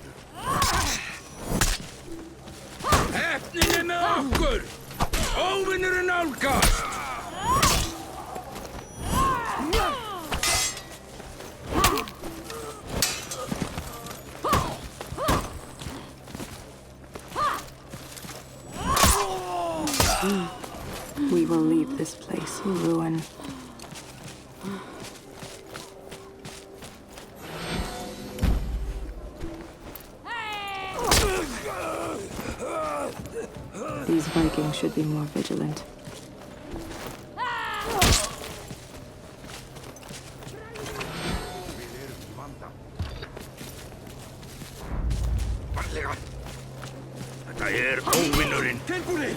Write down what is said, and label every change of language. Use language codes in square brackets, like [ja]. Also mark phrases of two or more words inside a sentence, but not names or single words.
[is] Hefningin með okkur! Óvinnurinn nálgast! [en] We will leave this place in ruin. These Vikings should be more vigilant. [is] Þetta óvinnurinn! Tilbúin!